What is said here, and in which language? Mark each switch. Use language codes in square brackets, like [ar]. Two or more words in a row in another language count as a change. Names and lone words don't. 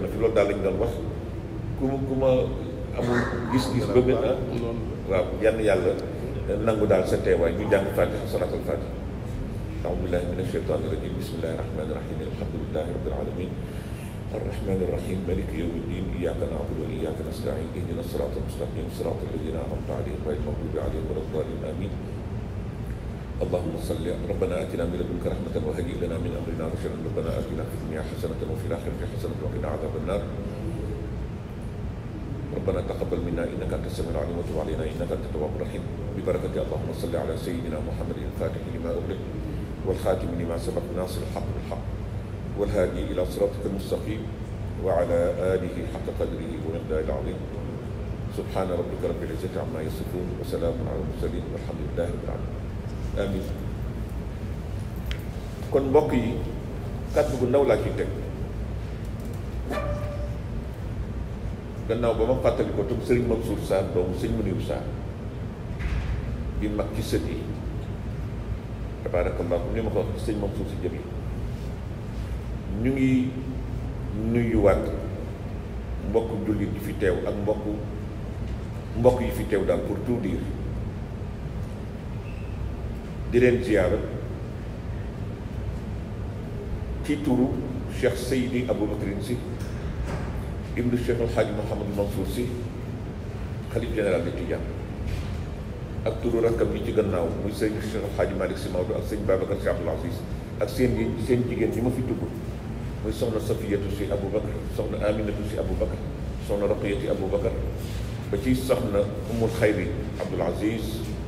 [wo] fi loolu daal lañ doon wax ku ma amul gis-gis ba maintenant waaw yann yàlla nangu daal sa teewaay ñu jàng fatiha [ar] صلاة الفاتحة أعوذ بالله من الشيطان الرجيم بسم الله الرحمن الرحيم الحمد لله رب العالمين الرحمن الرحيم مالك يوم الدين إياك نعبد وإياك نستعين اهدنا الصراط المستقيم صراط الذين أنعمت عليهم غير المغضوب عليهم ولا الضالين آمين اللهم صل ربنا آتنا من لدنك رحمة وهيئ لنا من أمرنا رشدا ربنا آتنا في الدنيا حسنة وفي الآخرة حسنة وقنا عذاب النار ربنا تقبل منا إنك أنت السميع العليم وتب علينا إنك أنت التواب الرحيم ببركة اللهم صل على سيدنا محمد الفاتح لما أغلق والخاتم لما سبق ناصر الحق بالحق والهادي إلى صراطك المستقيم وعلى آله حق قدره ومقداره العظيم سبحان ربك رب العزة عما يصفون وسلام على المرسلين والحمد لله رب العالمين amin [wo] kon mbokk yi kàddu gu ndaw laa ciy teg gannaaw ba ma fàttali ko tam sëriñ Mansour Sarr doomu sëñ Muniru Sarr di mag ci sët yi tabarakallah ni ma ko wax sëñ Mansour si jëm yi ñu ngi nuyuwaat mbokk jullit yi fi teew ak mbokk yi fi teew daal [fr] pour tout dire [wo] di leen ziyaara ci turu Cheikh Seydi Aboubacar Sy ibnu Cheikh Alxaaji Mouhamadou Mansour Sy xalif [fr] général de [wo] Tidiane ak turu rakkam yi ci gannaaw muy sëñ Cheikh Alxaaji Malick Sy Maodo ak sëñ Babacar Sy Abdoul Aziz ak seen jigéen ñi ma fi tudd muy soxna Safiyatu Sy Aboubacar soxna Aminatu Sy Aboubacar soxna Roqiyati Aboubacar ba ci soxna Umul Xayri Abdoul Aziz